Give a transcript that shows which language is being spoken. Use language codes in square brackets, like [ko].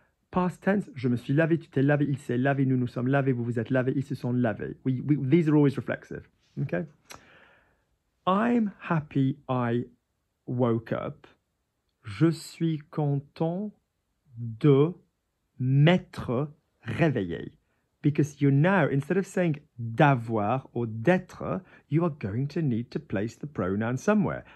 [en] Past tense, [fr] je me suis lavé, tu t'es lavé, il s'est lavé, nous nous sommes lavés, vous vous êtes lavés, ils se sont lavés. [en] These are always reflexive, okay? I'm happy I woke up. [fr] Je suis content de m'être réveillé. [en] Because you're now, instead of saying d'avoir or d'être, you are going to need to place the pronoun somewhere.